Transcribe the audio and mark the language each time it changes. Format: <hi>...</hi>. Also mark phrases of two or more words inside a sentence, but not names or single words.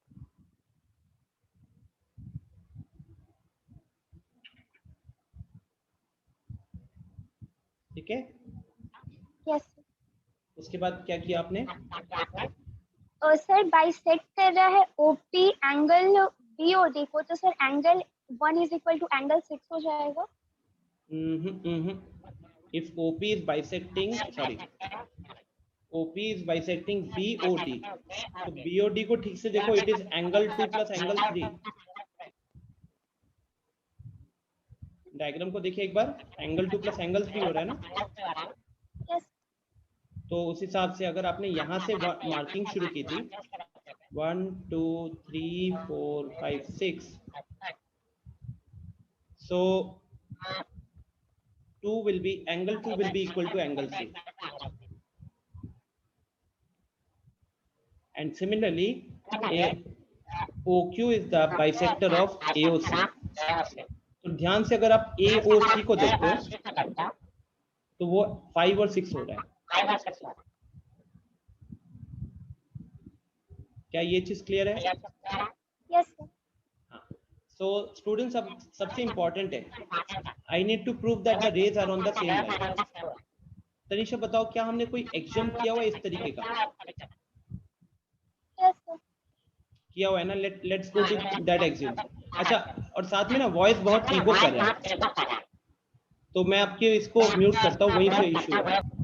<hi>ठीक है, यस। उसके बाद क्या किया आपने? सर बाइसेक्ट कर रहा है OP एंगल BOD को, तो सर</hi> <en>angle 1 is equal to angle 6</en> <hi>हो जाएगा।</hi> <en>If OP is bisecting, sorry, OP is bisecting BOD,</en> <hi>तो BOD को ठीक से देखो,</hi> <en>it is angle 2 plus angle 3.</en> <hi>डायग्राम को देखिए एक बार,</hi> <en>angle 2 plus angle 3</en> <hi>हो रहा है ना। यस। तो उस हिसाब से अगर आपने यहाँ से मार्किंग शुरू की थी 1 2 3 4 5 6,</hi> <en>so 2 will be angle 2 will be equal to angle 3, and similarly OQ is the bisector of AOC.</en> <hi>तो ध्यान से अगर आप AOC को देखो तो वो 5 और 6 हो रहा है। क्या ये चीज क्लियर है?</hi> <en>yes sir. So students,</en> <hi>अब सबसे इम्पोर्टेंट है,</hi> <en>I need to prove that the rays are on the same line.</en> <hi>तनिषा बताओ, क्या हमने कोई एक्सियम किया हुआ इस तरीके का?</hi> <en>yes sir.</en> <hi>किया हुआ है ना।</hi> <en>let's go to that axiom.</en> <hi>अच्छा, और साथ में ना वॉइस बहुत ईगो कर रहा है, तो मैं आपके इसको म्यूट करता हूँ, वहीं से इशू है।</hi>